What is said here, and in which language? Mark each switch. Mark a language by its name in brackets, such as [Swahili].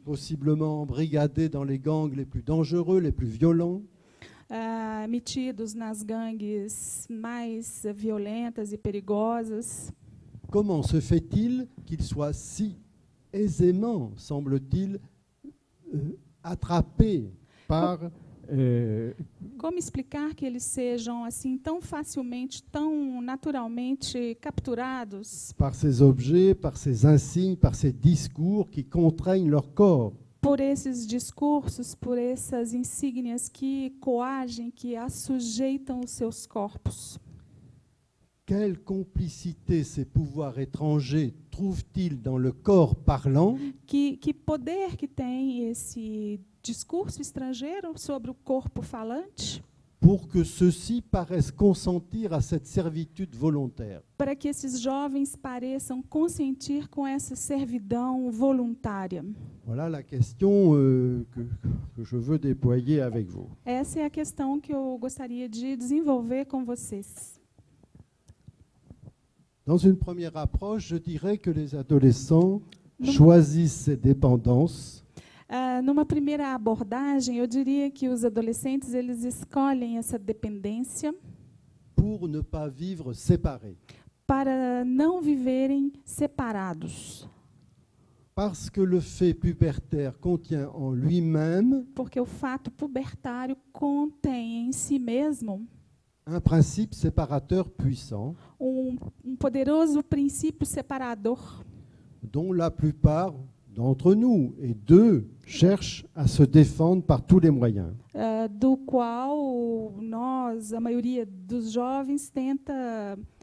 [French] Possiblement embrigadés dans les gangs les plus dangereux, les plus violents. [Portuguese] Metidos nas gangues mais violentas e perigosas. [French] Comment se fait-il qu'ils soient si aisément, semble-t-il, attrapés par... [Portuguese] Como explicar que eles sejam assim tão facilmente, tão naturalmente capturados [French] par ces objets, par ces insignes, par ces discours qui contraignent leur corps? [Portuguese] por esses discursos, por essas insígnias que coagem, que assujeitam os seus corpos? [French] quelle complicité ces pouvoirs étrangers trouvent-ils dans le corps parlant [Portuguese] Que poder que tem esse discurso estrangeiro sobre o corpo falante [French] pour que ceux-ci paraissent consentir à cette servitude volontaire? [Portuguese] para que esses jovens pareçam consentir com essa servidão voluntária? [French] Voilà la question que je veux déployer avec vous. [Portuguese] Essa é a questão que eu gostaria de desenvolver com vocês. [French] Dans une première approche, je dirais que les adolescents choisissent ces dépendances [Portuguese] Numa primeira abordagem, eu diria que os adolescentes eles escolhem essa dependência [French] pour ne pas vivre séparés. [Portuguese] para não viverem separados, [French] Parce que le fait pubertaire contient en lui-même [Portuguese] porque o fato pubertário contém em si mesmo [French] un principe séparateur puissant [Portuguese] poderoso princípio separador, [French] dont la plupart d'entre nous, et d'eux, cherchent à se défendre par tous les moyens. [Portuguese] do qual nós, a maioria dos jovens, tenta